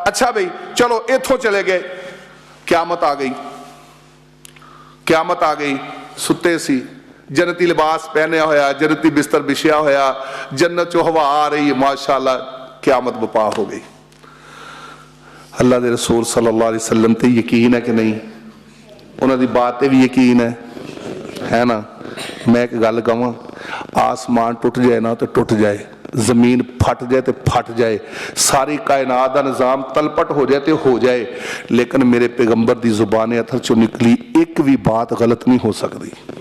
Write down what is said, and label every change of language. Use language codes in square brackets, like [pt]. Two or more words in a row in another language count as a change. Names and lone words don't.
[pa] اچھا بھائی چلو ایتھوں چلے گئے، قیامت آ گئی، قیامت آ گئی، ستے سی، جنتی لباس پہنیا ہویا، جنتی بستر وچھیا ہویا، جنت چوں ہوا آ رہی اے، ماشاءاللہ قیامت بپا ہو گئی. اللہ دے رسول [ar] صلى الله عليه وسلم [pa] تے یقین اے کہ نہیں? [ur] انہوں نے بات پہ بھی یقین ہے نا? [pa] میں اک گل کہاں، آسمان ٹٹ جائے نا تو ٹٹ جائے، زمین پھٹ جائے تو پھٹ جائے, [ur] ساری کائنات کا نظام تلپٹ ہو جائے تو ہو جائے، لیکن میرے پیغمبر کی زبان اتھر چو نکلی ایک بھی بات غلط نہیں ہو سکتی.